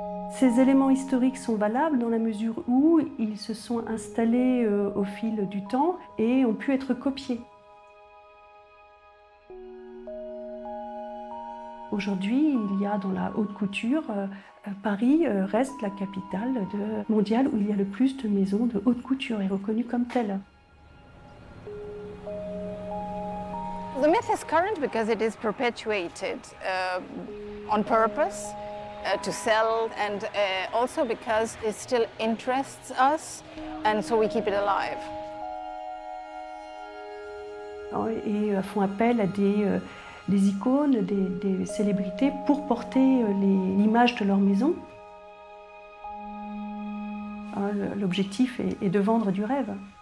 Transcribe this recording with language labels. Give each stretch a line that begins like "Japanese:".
French: Ces éléments historiques sont valables dans la mesure où ils se sont installés au fil du temps et ont pu être copiés. Aujourd'hui, il y a dans la haute couture, Paris reste la capitale mondiale où il y a le plus de maisons de haute couture et reconnue comme telle.
English: The myth is current because it is perpetuated on purpose to sell, and also because it still interests us, and so we keep it alive.
French: Et font appel à des icônes, des célébrités pour porter l'image de leur maison. L'objectif est de vendre du rêve.